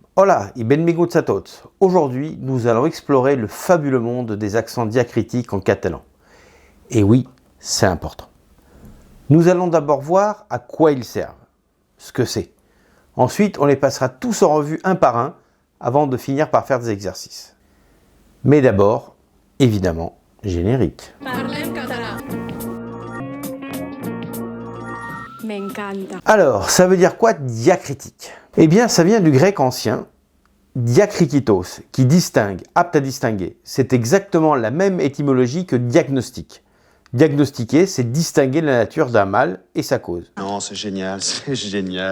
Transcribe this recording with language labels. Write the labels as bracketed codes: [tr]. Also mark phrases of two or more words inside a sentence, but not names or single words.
[ca] Hola y benvinguts a tots. [fr] Aujourd'hui, nous allons explorer le fabuleux monde des accents diacritiques en catalan. Et oui, c'est important. Nous allons d'abord voir à quoi ils servent, ce que c'est. Ensuite, on les passera tous en revue un par un avant de finir par faire des exercices. Mais d'abord, évidemment, générique. [ca] Parlem català. M'encanta. [fr] Alors, ça veut dire quoi diacritique? Eh bien, ça vient du grec ancien diakrititos, qui distingue, apte à distinguer. C'est exactement la même étymologie que diagnostic. Diagnostiquer, c'est distinguer la nature d'un mal et sa cause. Non, c'est génial, c'est génial.